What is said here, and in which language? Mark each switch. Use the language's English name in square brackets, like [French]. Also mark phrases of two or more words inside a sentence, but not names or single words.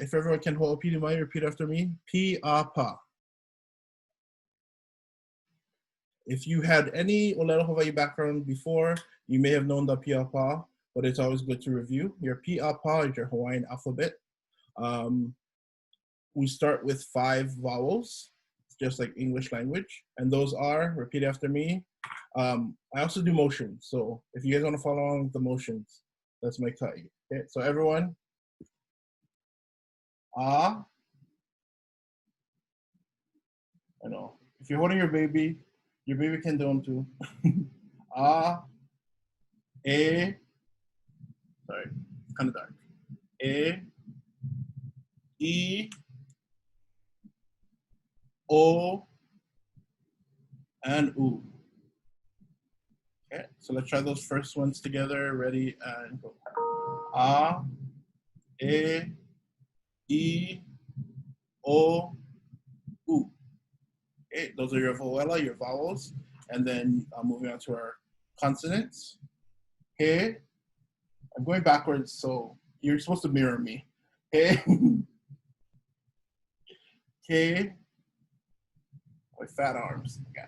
[English] If everyone can [Hawaiian] ho'opili mai, [English] repeat after me. PİʻāPΑ. If you had any ʻŌlelo Hawai'i background before, you may have known the PİʻāPΑ, but it's always good to review. Your PİʻāPΑ is your Hawaiian alphabet. We start with 5 vowels, just like English language. And those are, repeat after me. I also do motions. So if you guys want to follow along with the motions, that's my KAʻI. Okay, so everyone, ʻAʻA. I know. If you're holding your baby can do them too. [Hawaiian] ʻAʻA, ʻE, [English] sorry, it's kind of dark. [Hawaiian] ʻE, ʻI, ʻO, and ʻU. [English] Okay, so let's try those first ones together. Ready and go. [Hawaiian] ʻA, ʻE, ʻI, ʻO, ʻU. [English] Okay, those are your voela, your vowels. And then moving on to our consonants. He, I'm going backwards, so you're supposed to mirror me. He, K, my fat arms, God.